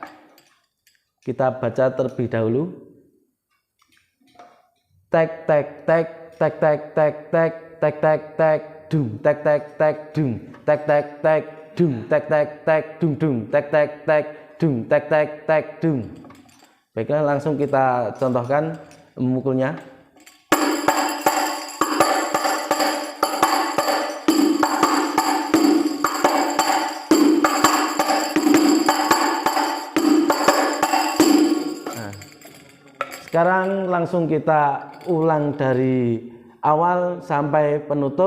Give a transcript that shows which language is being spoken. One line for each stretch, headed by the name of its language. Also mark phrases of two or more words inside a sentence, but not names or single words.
Indonesian: Kita baca terlebih dahulu. Tek tek tek tek tek tek tek tek tek tek dung, tek tek tek dung, tek tek tek dung, tek tek tek dung dung, tek tek tek dung, tek tek tek dung. Baiklah, langsung kita contohkan memukulnya. Sekarang langsung kita ulang dari awal sampai penutup.